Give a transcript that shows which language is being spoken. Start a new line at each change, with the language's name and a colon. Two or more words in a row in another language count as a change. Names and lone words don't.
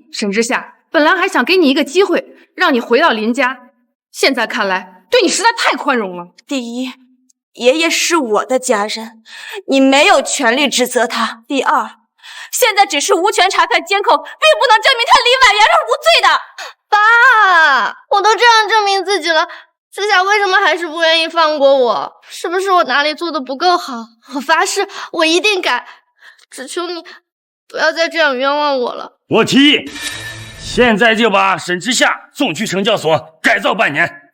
Chinese: 沈之夏，本來還想給你一個機會，讓你回到林家，現在看來對你實在太寬容了。第一，爺爺是我的家人，你沒有權利指責他。第二，現在只是無權查看監控，並不能證明他林婉瑤是無罪的。爸，我都這樣證明自己了， 知夏為什麼還是不願意放過我？是不是我哪裡做的不夠好？我發誓，我一定改。只求你不要再这樣冤枉我了。我提議，現在就把沈之夏送去懲教所改造半年。